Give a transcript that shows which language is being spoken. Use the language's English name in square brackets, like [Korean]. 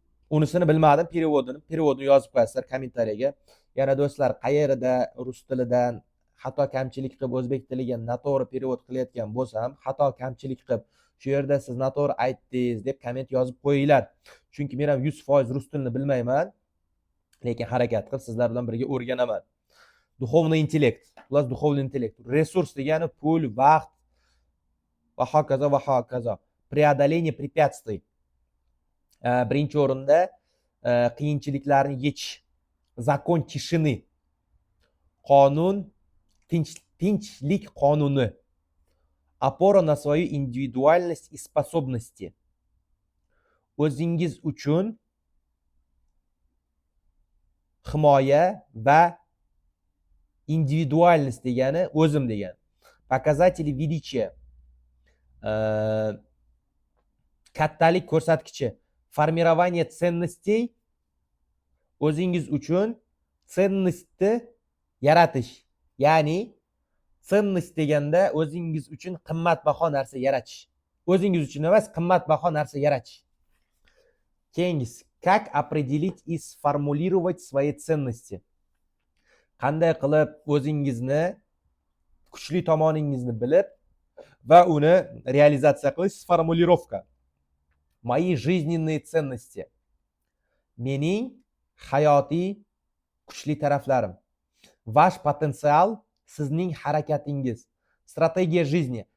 [Uzbek] Unisini bilmadim, periodini yozib qo'yasizlar kommentariyaga. Yana do'stlar, qayerida rus tilidan xato kamchilik qilib o'zbek tiliga noto'g'ri perevod qilayotgan bo'lsam, xato kamchilik qilib shu yerda siz noto'g'ri aytdingiz deb komment yozib qo'yinglar. Chunki men ham 100% rus tilini bilmayman, lekin harakat qilib sizlar bilan birga o'rganaman. [Russian] Духовный intellekt, plus духовный intellekt. [Uzbek] Resurs degani pul, vaqt va hokazo. [Russian] Преодоление препятствий. [Uzbek] Birinchi o'rinda qiyinchiliklarni yechish. Zakon tishini. Qonun, tinchlik qonuni. [Russian] Опора на свою индивидуальность и способности. [Uzbek] O'zingiz uchun himoya va individualность degani o'zim degani. [Russian] Показатели величия. [Uzbek] Kattalik ko'rsatkichi. [Russian] Формирование ценностей. [Uzbek] O'zingiz uchun ценностьni yaratish. Ya'ni ценность deganda o'zingiz uchun qimmatbaho narsa yaratish. O'zingiz uchun emas, qimmatbaho narsa yaratish. [Russian] Keyingisi, как определить и сформулировать свои ценности. [Uzbek] Qanday qilib o'zingizni, kuchli tomoningizni bilib va uni realizatsiya qilish. [Russian] Сформулировка. Мои жизненные ценности. [Uzbek] Mening hayotiy kuchli taraflarim. [Russian] Ваш потенциал [Uzbek] sizning harakatingiz. [Russian] Strategiya жизни.